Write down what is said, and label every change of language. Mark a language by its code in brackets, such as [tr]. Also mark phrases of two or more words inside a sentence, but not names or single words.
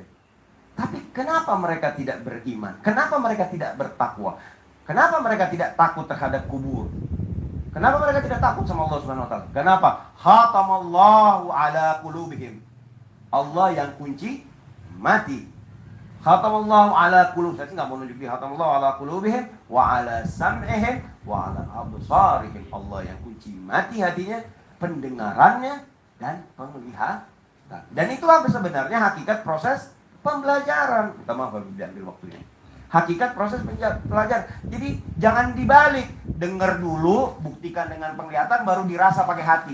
[id] Tapi kenapa mereka tidak beriman? Kenapa mereka tidak bertakwa? Kenapa mereka tidak takut terhadap kubur? Kenapa mereka tidak takut sama Allah [ar] سبحانه وتعالى? [id] Kenapa? [ar] ختم الله على قلوبهم. [id] Allah yang kunci mati. [ar] ختم الله على قلوب. [id] Saya nggak mau nunjuk di [ar] ختم الله على قلوبهم وعلى سمعهم وعلى أبصارهم. [id] Allah yang kunci mati hatinya, pendengarannya dan penglihatan. Dan itulah sebenarnya hakikat proses pembelajaran. Minta maaf kalau diambil waktunya. Hakikat proses pelajaran. Jadi jangan dibalik. Dengar dulu, buktikan dengan penglihatan, baru dirasa pakai hati.